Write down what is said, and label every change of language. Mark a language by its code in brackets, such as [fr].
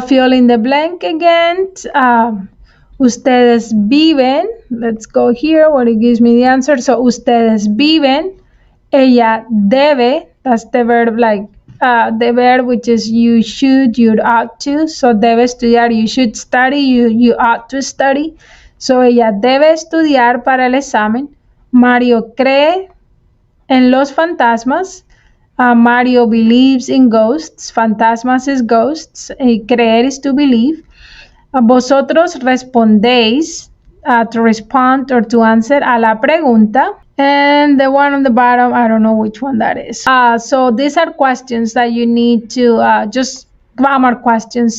[en] Fill in the blank again. [es] Ustedes viven. [en] Let's go here where it gives me the answer. So [es] ustedes viven. [en] Ella debe. That's the verb like the verb which is you should, you ought to. So [es] debe estudiar, [en] you should study, you ought to study. [es] So ella debe estudiar para el examen. Mario cree en los fantasmas. [en] Mario believes in ghosts. Fantasmas is ghosts. Creer is to believe. [es] Vosotros respondéis, [en] to respond or to answer [es] a la pregunta. [en] And the one on the bottom, I don't know which one that is. So these are questions that you need to just grammar questions.